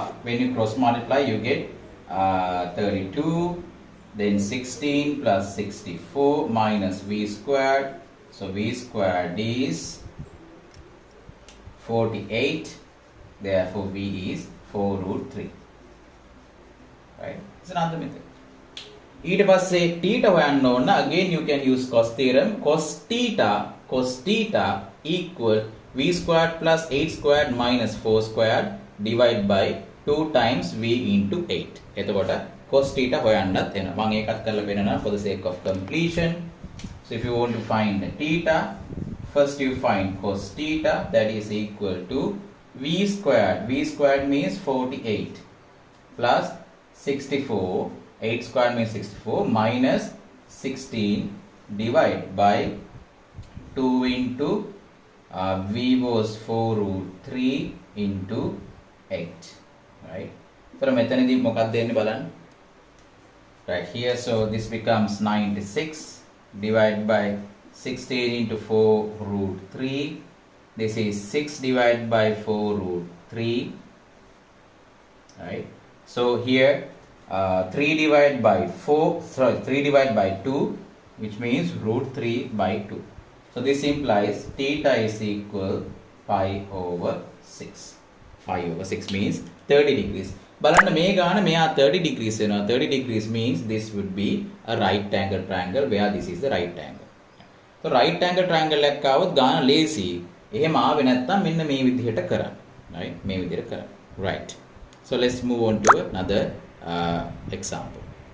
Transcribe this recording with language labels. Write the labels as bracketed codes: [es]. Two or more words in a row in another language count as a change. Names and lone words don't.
[en] When you cross multiply, you get 32. Then 16 plus 64 minus v squared. So v squared is 48. Therefore, v is 4 root 3. Right. It's another method. [si] ඊට පස්සේ theta හොයන්න ඕන. [en] Again, you can use cos theorem. Cos theta equal v squared plus 8 squared minus 4 squared divided by 2 times v into 8. [si] එතකොට [en] cos theta [si] හොයන්නත් එනවා. මම ඒකත් කරලා පෙන්නනවා [en] for the sake of completion. So if you want to find theta, first you find cos theta, that is equal to v squared. V squared means 48 plus 64. 8 squared means 64 minus 16 divided by 2 into v was 4 root 3 into 8. Right? So [si] මෙතනදී මොකක්ද දෙන්නේ බලන්න. [en] Right here, so this becomes 96 divided by 16 into 4 root 3. This is 6 divided by 4 root 3. Right? So here 3 divided by 3 divided by 2, which means root 3 by 2. So this implies theta is equal pi over 6. Pi over 6 means 30 degrees. [si] බලන්න මේ ගාන මෙයා 30 degrees වෙනවා. [en] 30 degrees means this would be a right angle triangle where this is the right angle. So right angle triangle [si] එකක් આવොත් ගාන ලේසි. එහෙම ආවේ නැත්නම් මෙන්න මේ විදිහට කරන්න. Right? මේ විදිහට කරන්න. [en] Right. So let's move on to another example.